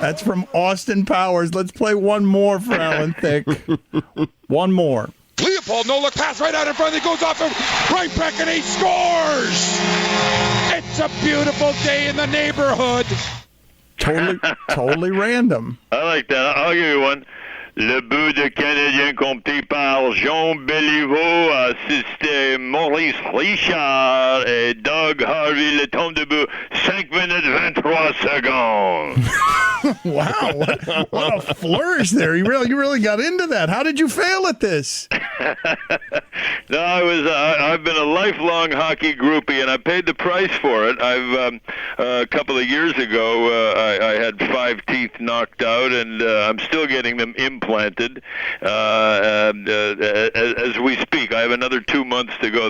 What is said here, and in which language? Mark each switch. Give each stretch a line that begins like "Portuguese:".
English: That's from Austin Powers. Let's play one more for Alan Thicke. One more. Leopold, no look pass right out in front. He goes off him, right back, and he scores! It's a beautiful day in the neighborhood. Totally random. I like that. I'll give you one.
French: Le but de Canadien compté par Jean Béliveau, assisté Maurice Richard et Doug Harvey. Le temps de but, 5 minutes 23 secondes.
English: Wow, what a flourish there. You really got into that. How did you fail at this? No, I've been a lifelong hockey groupie, and I paid the price for it. A couple of years ago, I had 5 teeth knocked out, and I'm still getting them implanted as we speak. I have another 2 months to go.